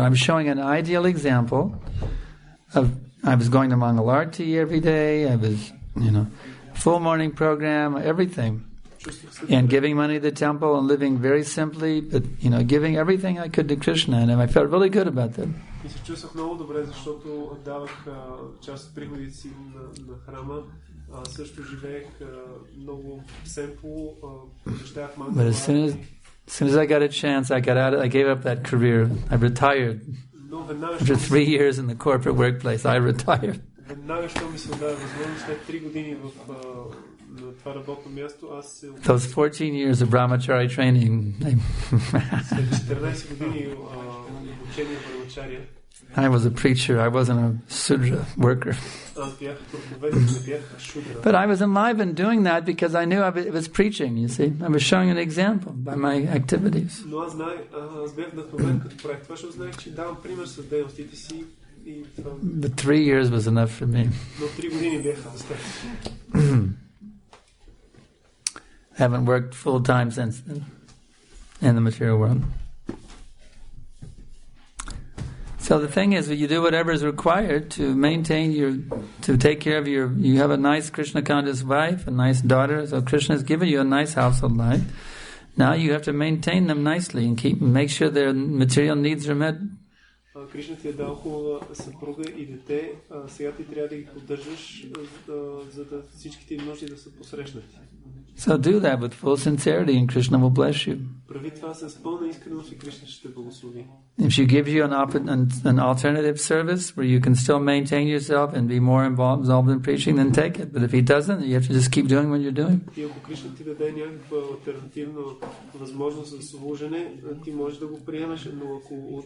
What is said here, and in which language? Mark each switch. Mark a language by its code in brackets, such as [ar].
[en] I'm showing an ideal example of. I was going to Mangalarti every day. I was, full morning program, everything. And giving money to the temple and living very simply, but giving everything I could to Krishna, and I felt really good about that. [bg] И се чувствах много добре, защото давах част от приходите си на храма. Също живеех много семпло, посещавах малко. [en] But as soon as I got a chance, I got out. I gave up that career. I retired. After 3 years in the corporate workplace, I retired. [bg] Веднага, що ми се даде възможност, след 3 години в това работно място, аз се... [en] Those 14 years of brahmachari training. [bg] След 14 години обучение в брамачария. [en] I was a preacher. I wasn't a sudra worker. [bg] Аз бях проповедник, не бях шудра. [en] But I was alive in doing that because I knew it was preaching, you see. I was showing an example by my activities. [bg] Но аз бях вдъхновен като правих това, защото знаех, че давам пример с дейностите си. [en] But 3 years was enough for me. [bg] Но 3 години бяха достатъчно. [en] I haven't worked full time since then in the material world. So the thing is, you do whatever is required to maintain to take care of you have a nice Krishna conscious wife, a nice daughter, so Krishna has given you a nice household life. Now you have to maintain them nicely and make sure their material needs are met. [bg] Кришна ти е дал хубава съпруга и дете, сега ти трябва да ги поддържаш, за да всичките им нужди да са посрещнати. [en] So do that with full sincerity and Krishna will bless you. [bg] Прави това с пълна искреност и Кришна ще те благослови. [en] If she gives you an alternative service where you can still maintain yourself and be more involved in preaching, then take it. But if he doesn't, you have to just keep doing what you're doing. [bg] И ако Кришна ти даде някаква алтернативна възможност за служене, ти можеш да го приемеш, но ако